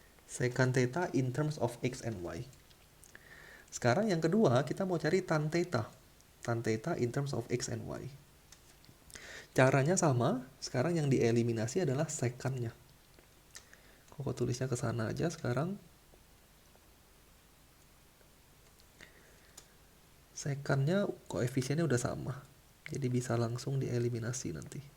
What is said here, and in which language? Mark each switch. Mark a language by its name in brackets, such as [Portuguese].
[English] Secant theta in terms of x and y. [Indonesian] Sekarang yang kedua, kita mau cari tan theta. [English] Tan theta in terms of x and y. [Indonesian] Caranya sama, sekarang yang dieliminasi adalah secant-nya. Koko tulisnya ke sana aja sekarang. Secant-nya koefisiennya udah sama. Jadi bisa langsung dieliminasi nanti.